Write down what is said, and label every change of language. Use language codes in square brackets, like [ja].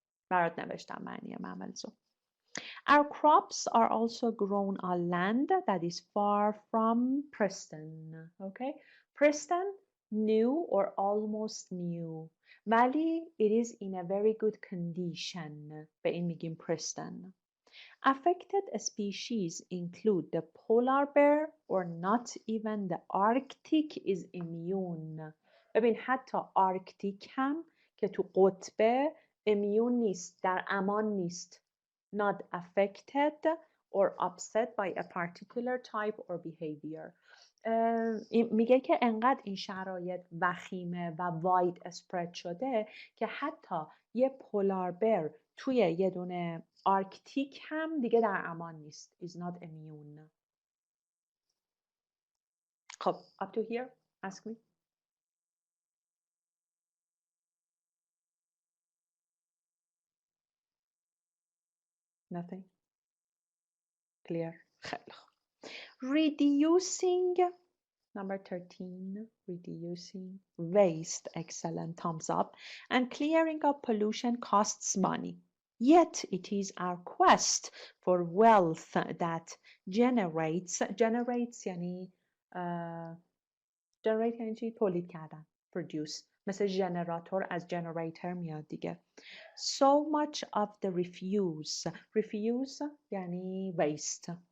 [fa] برات نوشتم معنی mammals. [en] Our crops are also grown on land that is far from Preston. Okay, Preston, new or almost new. ولی it is in a very good condition. [fa] به این میگیم Preston. [en] Affected species include the polar bear or not even the Arctic is immune. [fa] ببین حتی آرکتیک هم که تو قطبه immune نیست، در امان نیست. [en] Not affected or upset by a particular type or behavior. [fa] میگه که انقدر این شرایط وخیمه و واید اسپرد شده که حتی یه پولار بر توی یه دونه آرکتیک هم دیگه در امان نیست. [en] Is not immune. خب up to here ask me. Nothing. Clear. [fa] خیلی خوب. [en] Reducing, number 13, reducing waste, excellent, thumbs up, and clearing up pollution costs money. Yet it is our quest for wealth that generates یعنی generate [fa] یعنی چی؟ تولید کردن. [en] Produce. [fa] مثل ژنراتور از generator میاد دیگه. [en] So much of the refuse یعنی waste.